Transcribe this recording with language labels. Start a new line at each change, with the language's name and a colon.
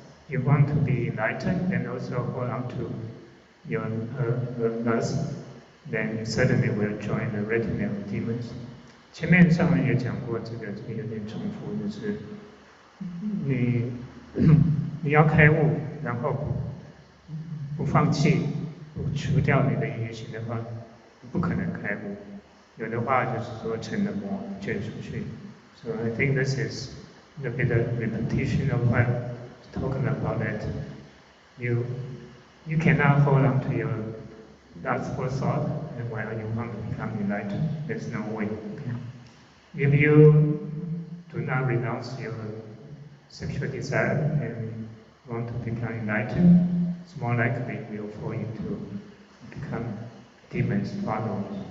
English: You want to be enlightened and also hold on to your lust, then you certainly will join the retinue of demons.
Chinese: 前面上文也讲过，这个有点重复，就是你要开悟，然后不放弃，不除掉你的淫欲心的话，不可能开悟。有的话就是说成了魔眷属去。
English: So I think this is a bit of repetition of what I'm talking about, that you cannot hold on to your lustful thought and while you want to become enlightened. There's no way. If you do not renounce your sexual desire and want to become enlightened, it's more likely you'll fall into become demons follow.